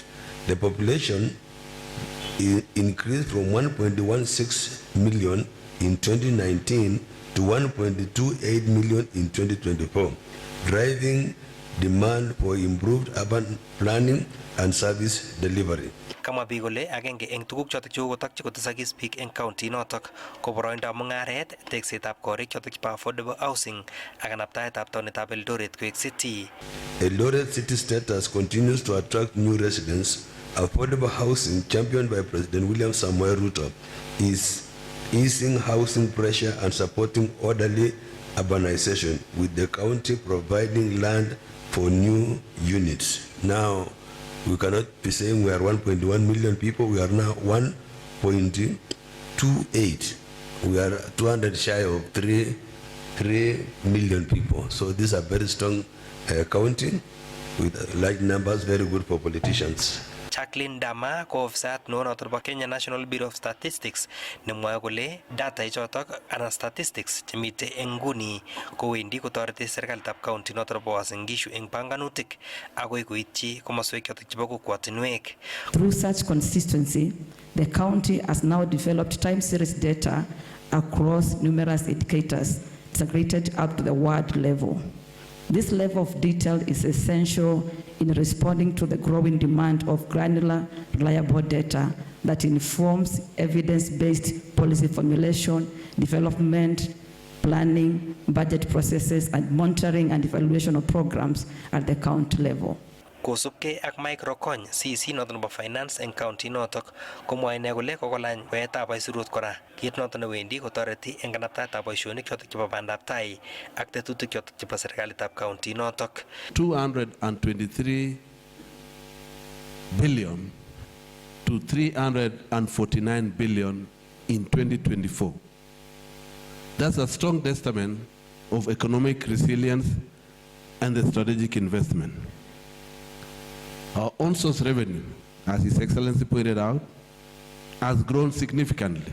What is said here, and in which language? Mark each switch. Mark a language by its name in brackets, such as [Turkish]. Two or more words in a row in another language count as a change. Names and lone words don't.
[English] The population increased from 1.16 million in 2019 to 1.28 million in 2024, driving demand for improved urban planning and service delivery. [Kalenjin] Kama biik kole agenge eng tuguk chotok chekokotokyi kotesakis biik eng county notok ko boroindab mung'aret, teksetab korik chotok chebo [English] affordable housing [Kalenjin] ak kanaptaetab taonitab Eldoret koek city. [English] Eldoret city status continues to attract new residents. Affordable housing, championed by President William Samoei Ruto, is easing housing pressure and supporting orderly urbanization, with the county providing land for new units. Now, we cannot be saying we are 1.1 million people. We are now 1.28. We are 200 shy of 3 million people. So these are very strong county with large numbers, very good for politicians. [Kalenjin] Jacqueline Dama ko ofisat nonoto bo Kenya National Bureau of Statistics nemwoe kole data ichotok anan statistics chemite eng nguni kowendi kotoreti serikalitab county noto bo Uasin Gishu eng panganutik agoi koityi komoswek chotok chebo kokwotinwek. [English] Through such consistency, the county has now developed time series data across numerous indicators integrated up to the ward level. This level of detail is essential in responding to the growing demand of granular, reliable data that informs evidence-based policy formulation, development, planning, budget processes, and monitoring and evaluation of programs at the county level. [Kalenjin] Kosubkei ak microcon CC noton nebo finance eng county notok komwoe ine kole kokolany weetab aisurut kora kit noton newendi kotoreti eng kanaptaetab boisionik chotok chebo bandab tai ak tetutik chotok chebo serikalitab county notok. [English] 223 billion to 349 billion in 2024. That's a strong testament of economic resilience and the strategic investment. Our on-source revenue, as His Excellency pointed out, has grown significantly.